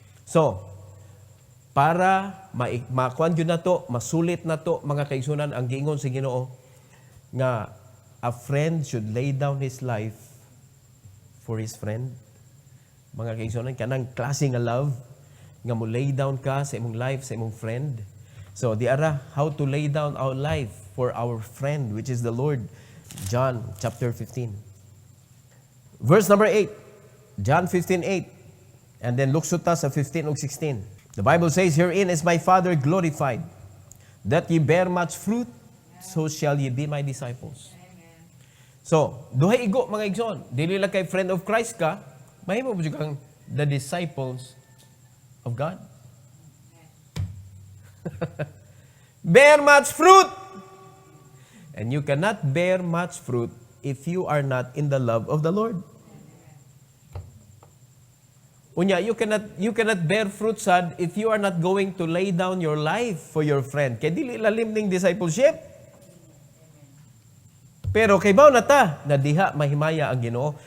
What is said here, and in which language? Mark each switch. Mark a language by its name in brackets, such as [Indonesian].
[Cebuano] So, para makuan yun na to, masulit na to, mga kaigsunan, ang giingon sa Ginoo, nga [English] a friend should lay down his life for his friend. [Cebuano] Mga kaigsunan, kanang klase nga love, nga mo lay down ka sa imong life, sa imong friend. [English] So, [Cebuano] di ara, [English] how to lay down our life for our friend, which is the Lord. John chapter 15. Verse number 8. [Cebuano] John 15:8. [English] And then [Cebuano] luksot ta sa 15 ug 16. [English] The Bible says, herein is my Father glorified, that ye bear much fruit, so shall ye be my disciples. [Cebuano] Amen. So, duhay igo, mga igsoon. Dili lang kay friend of Christ ka, mahimo mo kang [English] the disciples of God. Bear much fruit. And you cannot bear much fruit if you are not in the love of the Lord. Unya, you cannot bear fruit, sad, if you are not going to lay down your life for your friend. [Cebuano] Kaya dili lalim ning discipleship. Pero kay baw na ta, na diha mahimaya ang Ginoo.